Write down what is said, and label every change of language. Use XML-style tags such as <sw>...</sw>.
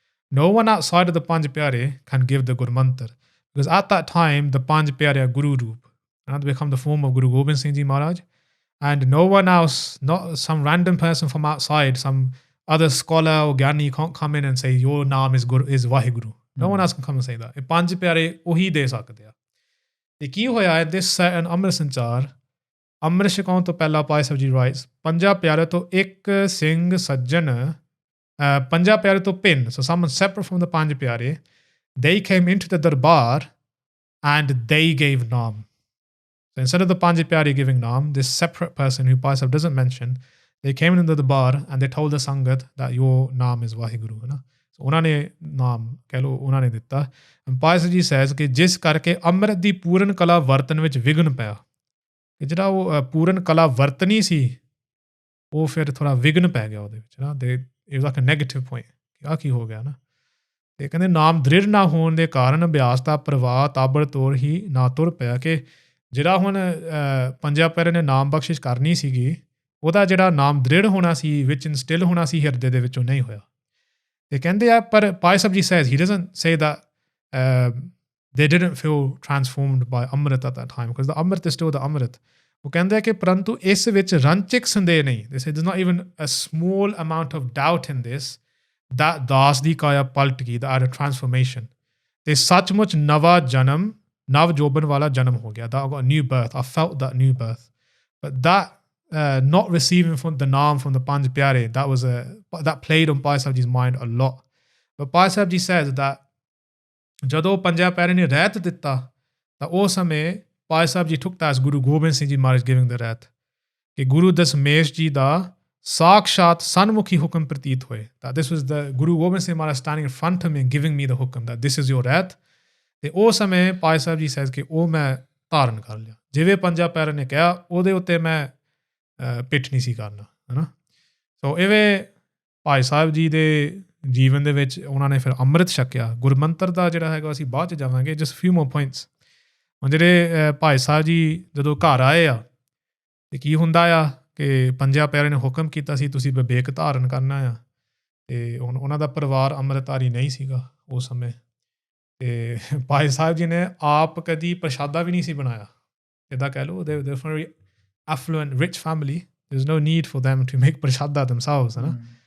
<en>No one outside of the Panj Pyare can give the Gurmantar, because at that time, the Panj Pyare are Guru Roop, and they become the form of Guru Gobind Singh Ji Maharaj, and no one else, not some random person from outside, some other scholar or Giani can't come in and say your Naam is Vaheguru. No one else can come and say that.</en> <pa>ਇਹ ਪੰਜ ਪਿਆਰੇ ਉਹੀ ਦੇ ਸਕਦੇ ਆ. ਤੇ ਕੀ ਹੋਇਆ ਹੈ,</pa> <en>this set in Amrit Sanchaar,</en> <pa>ਅੰਮ੍ਰਿਤ ਛਕਾਉਣ ਤੋਂ ਪਹਿਲਾਂ ਭਾਈ ਸਾਹਿਬ ਜੀ writes, ਪੰਜਾਂ ਪਿਆਰੇ ਤੋਂ ਇੱਕ ਸਿੰਘ ਸੱਜਣ, ਪੰਜਾਂ ਪਿਆਰੇ ਤੋਂ ਭਿੰਨ,</pa> <en>so someone separate from the</en> <pa>ਪੰਜ ਪਿਆਰੇ,</pa> <en>they came into the darbar and they gave Naam. So instead of the Panj Pyare giving Naam, this separate person who Bhai Sahib doesn't mention, they came into the bar and they told the Sangat that your Naam is Vaheguru.</en> <pa>So ਉਹਨਾਂ ਨੇ ਨਾਮ ਕਹਿ ਲਓ ਉਹਨਾਂ ਨੇ ਦਿੱਤਾ.</pa> <en>Bhai Sahib Ji says</en> <pa>ਕਿ ਜਿਸ ਕਰਕੇ ਅੰਮ੍ਰਿਤ ਦੀ ਪੂਰਨ ਕਲਾ ਵਰਤਨ ਵਿੱਚ ਵਿਘਨ ਪਿਆ, ਕਿ ਜਿਹੜਾ ਉਹ ਪੂਰਨ ਕਲਾ ਵਰਤਨੀ ਸੀ ਉਹ ਫਿਰ ਥੋੜ੍ਹਾ ਵਿਘਨ ਪੈ ਗਿਆ ਉਹਦੇ ਵਿੱਚ ਨਾ.</pa> <en>ਦੇ it was like a negative point</en> <pa>ਕਿ ਆਹ ਕੀ ਹੋ ਗਿਆ ਨਾ. ਅਤੇ ਕਹਿੰਦੇ ਨਾਮ ਦ੍ਰਿੜ ਨਾ ਹੋਣ ਦੇ ਕਾਰਨ ਅਭਿਆਸ ਦਾ ਪ੍ਰਵਾਹ ਤਾਬੜ ਤੋੜ ਹੀ ਨਾ ਤੁਰ ਪਿਆ, ਕਿ ਜਿਹੜਾ ਹੁਣ ਪੰਜਾਂ ਪਿਆਰਿਆਂ ਨੇ ਨਾਮ ਬਖਸ਼ਿਸ਼ ਕਰਨੀ ਸੀਗੀ, ਉਹਦਾ ਜਿਹੜਾ ਨਾਮ ਦ੍ਰਿੜ ਹੋਣਾ ਸੀ, ਵਿੱਚ ਇਨਸਟਿਲ ਹੋਣਾ ਸੀ ਹਿਰਦੇ ਦੇ ਵਿੱਚੋਂ ਨਹੀਂ ਹੋਇਆ. ਤੇ ਕਹਿੰਦੇ ਆ ਪਰ</pa> <en>Bhai Sahib Ji says, he doesn't say that they didn't feel transformed by Amrit at that time, because the Amrit is still the Amrit.</en> <pa>ਉਹ ਕਹਿੰਦੇ ਆ ਕਿ ਪਰੰਤੂ ਇਸ ਵਿੱਚ ਰੰਚਿਕ ਸੰਦੇਹ ਨਹੀਂ.</pa> <en>They say there's not even a small amount of doubt in this that</en> <pa>ਦਾਸ ਦੀ ਕਾਇਆ ਪਲਟ ਗਈ,</pa> <en>that had a transformation.</en> <pa>ਤੇ ਸੱਚਮੁੱਚ ਨਵਾਂ ਜਨਮ, ਨਵ ਜੋਬਨ ਵਾਲਾ ਜਨਮ ਹੋ ਗਿਆ.</pa> <en>That I got a new birth. I felt that new birth. But that not receiving from the Naam from the Panj Pyare, that played on Bhai Sahib Ji's mind a lot. But Bhai Sahib Ji says that</en> <pa>ਜਦੋਂ ਪੰਜਾਂ ਪਿਆਰਿਆਂ ਨੇ ਰਹਿਤ ਦਿੱਤਾ ਤਾਂ ਉਸ ਸਮੇਂ</pa> <en>Bhai Sahib Ji took that as Guru Gobind Singh Ji Maharaj giving the</en> <pa>ਰਹਿਤ, ਕਿ ਗੁਰੂ ਦਸਮੇਸ਼ ਜੀ ਦਾ ਸਾਕਸ਼ਾਤ ਸਨਮੁਖੀ ਹੁਕਮ ਪ੍ਰਤੀਤ ਹੋਏ.</pa> <en>That this was the Guru Gobind Singh Maharaj standing in front of me and giving me the hukum that this is your rehat.</en> <pa>ਤੇ ਉਸ ਸਮੇਂ</pa> <en>Bhai Sahib Ji says</en> <pa>ਕਿ ਉਹ ਮੈਂ ਧਾਰਨ ਕਰ ਲਿਆ. ਜਿਵੇਂ ਪੰਜਾਂ ਪਿਆਰਿਆਂ ਨੇ ਕਿਹਾ ਉਹਦੇ ਉੱਤੇ ਮੈਂ ਪਿੱਠ ਨਹੀਂ ਸੀ ਕਰਨਾ, ਹੈ ਨਾ. ਸੋ ਇਵੇਂ ਭਾਈ ਸਾਹਿਬ ਜੀ ਦੇ ਜੀਵਨ ਦੇ ਵਿੱਚ ਉਹਨਾਂ ਨੇ ਫਿਰ ਅੰਮ੍ਰਿਤ ਛਕਿਆ. ਗੁਰਮੰਤਰ ਦਾ ਜਿਹੜਾ ਹੈਗਾ ਅਸੀਂ ਬਾਅਦ 'ਚ ਜਾਵਾਂਗੇ.</pa> <en>Just few more points.</en> <pa>ਹੁਣ ਜਿਹੜੇ ਭਾਈ ਸਾਹਿਬ ਜੀ ਜਦੋਂ ਘਰ ਆਏ ਆ ਅਤੇ ਕੀ ਹੁੰਦਾ ਆ ਕਿ ਪੰਜਾਂ ਪਿਆਰਿਆਂ ਨੇ ਹੁਕਮ ਕੀਤਾ ਸੀ ਤੁਸੀਂ ਬਿਬੇਕ ਧਾਰਨ ਕਰਨਾ ਆ, ਅਤੇ ਹੁਣ ਉਹਨਾਂ ਦਾ ਪਰਿਵਾਰ ਅੰਮ੍ਰਿਤਧਾਰੀ ਨਹੀਂ ਸੀਗਾ ਉਸ ਸਮੇਂ. ਅਤੇ ਭਾਈ ਸਾਹਿਬ ਜੀ ਨੇ ਆਪ ਕਦੀ ਪ੍ਰਸ਼ਾਦਾ ਵੀ ਨਹੀਂ ਸੀ ਬਣਾਇਆ. ਇੱਦਾਂ ਕਹਿ ਲਓ ਦੇ</pa> <en>very affluent, rich family. There's no need for them to make prashada themselves, ਹੈ ਨਾ.</en>